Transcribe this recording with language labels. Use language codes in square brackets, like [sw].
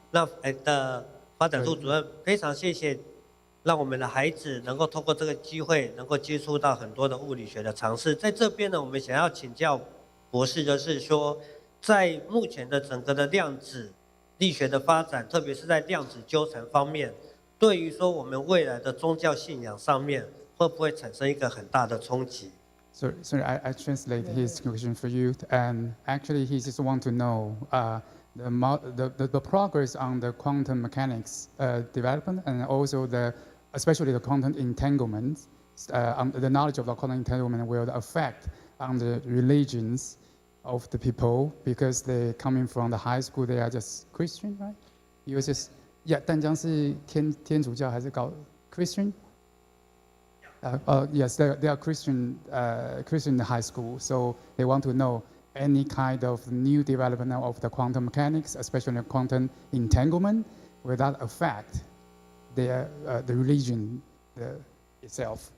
[zh] 那的发展处主任，非常谢谢，让我们的孩子能够透过这个机会，能够接触到很多的物理学的常识。在这边呢，我们想要请教博士的是说，在目前的整个的量子力学的发展，特别是在量子纠缠方面，对于说我们未来的宗教信仰上面，会不会产生一个很大的冲击？ [en] Sorry, I translate his question for you, and actually he just want to know the progress on the quantum mechanics development, and also especially the quantum entanglement, the knowledge of the quantum entanglement will affect on the religions of the people, because they coming from the high school, they are just Christian, right? You just [zh] 淡江是天主教还是搞 Christian? [en] Yes, they are Christian high school, so they want to know any kind of new development of the quantum mechanics, especially quantum entanglement, will that affect the religion itself?